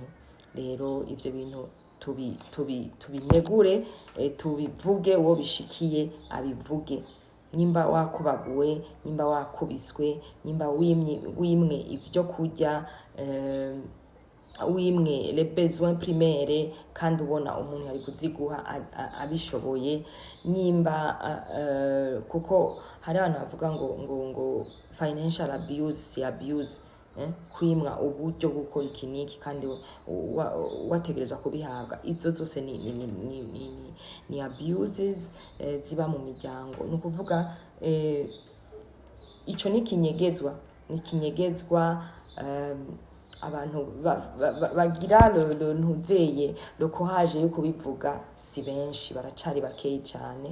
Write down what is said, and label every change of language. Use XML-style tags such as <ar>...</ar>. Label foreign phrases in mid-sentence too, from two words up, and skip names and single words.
<rn>Rero ivyo bintu tubinyegure, tubivuge, uwo bishikiye abivuge. Nimba wakubaguwe, nimba wakubiswe, nimba wimwe ivyo kurya, wimwe</rn> <fr>les besoins primaires</fr> <rn>kandi ubona umuntu yari kuziguha abishoboye, nimba kuko hari abantu bavuga ngo</rn> <en>financial abuse</en> <rn>si abuse, kwimwa uburyo bwo gukora ikiniki kandi wategerezwa kubihabwa. Izo zose ni abuses ziba mu miryango. Ni ukuvuga ico ni kinyegezwa abantu bagira ntuzeye</rn> <fr>le courage</fr> <rn>yo kubivuga si benshi, baracari bakeyi cane.</rn>